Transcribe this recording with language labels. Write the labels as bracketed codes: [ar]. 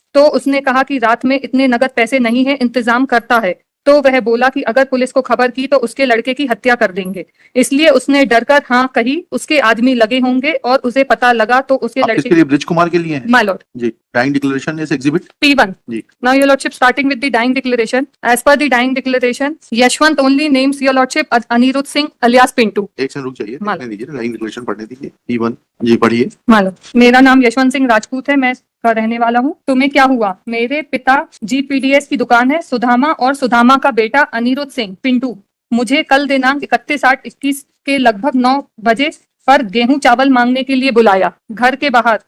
[hi] तो उसने कहा कि रात में इतने नगद पैसे नहीं है, इंतजाम करता है। तो वह बोला कि अगर पुलिस को खबर की तो उसके लड़के की हत्या कर देंगे, इसलिए उसने डरकर हाँ कही। उसके आदमी लगे होंगे और उसे पता लगा तो उसके लड़के लिए ब्रिज कुमार के लिए है [en] my lord [hi] ji. [en] dying declaration is exhibit P1 [hi] ji. [en] Now your lordship, starting with the dying declaration. As per the dying declaration, Yashwant only names your lordship Anirudh Singh alias Pintu. [hi] एक second रुक जाइए, लिखने दीजिए, dying declaration पढ़ने दीजिए। P1 जी पढ़िए। मालूम, मेरा नाम यशवंत सिंह राजपूत है, मैं का रहने वाला हूँ। तुम्हें क्या हुआ? मेरे पिता GPDS की दुकान है सुदामा और सुदामा का बेटा अनिरुद्ध सिंह पिंटू मुझे कल दिनांक 31/8/21 के लगभग 9 बजे पर गेहूं चावल मांगने के लिए बुलाया घर के बाहर।